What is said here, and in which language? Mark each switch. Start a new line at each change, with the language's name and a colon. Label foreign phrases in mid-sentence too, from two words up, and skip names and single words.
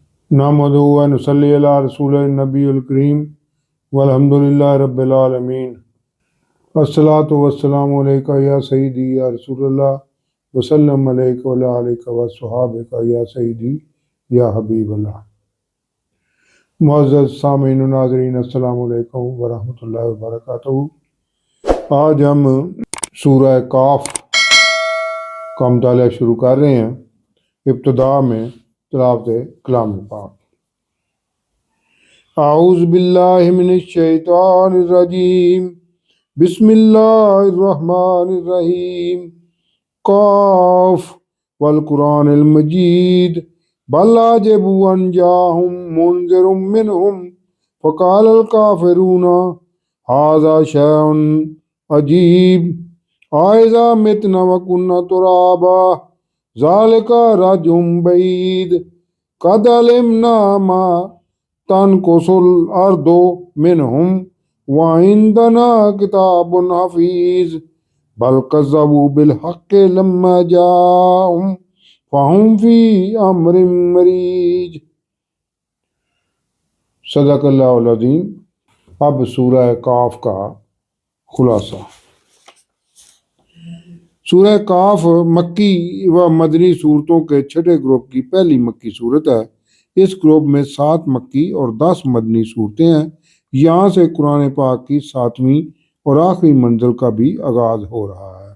Arabic: نحمده ونصلي على رسوله النبي الكريم والحمد لله رب العالمين. الصلاة والسلام عليك يا سيدي يا رسول الله وسلم عليك وعلى آلك وأصحابك يا سيدي يا حبيب الله.
Urdu: معزز سامعین و ناظرین,
Arabic: السلام عليكم ورحمة الله وبركاته.
Urdu: آج ہم سورہ ق کا مطالعہ شروع کر رہے ہیں. ابتدا میں تلاوت کلام پاک.
Arabic: أعوذ بالله من الشيطان الرجيم، بسم الله الرحمن الرحيم. ق والقرآن المجيد بل عجبوا أن جاءهم منذر منهم فقال الكافرون هذا شيء عجيب أئذا متنا وكنا ترابا ذلك رجع بعيد قد علمنا ما تنقص الأرض منهم وعندنا كتاب حفيظ بل كذبوا بالحق لما جاءهم فهم في أمر مريج. صدق الله العظيم.
Urdu: اب سورہ ق کا خلاصہ. سورہ ق مکی و مدنی سورتوں کے چھٹے گروپ کی پہلی مکی سورت ہے. اس گروپ میں 7 مکی اور 10 مدنی سورتیں ہیں. یہاں سے قرآن پاک کی 7ویں اور آخری منزل کا بھی آغاز ہو رہا ہے.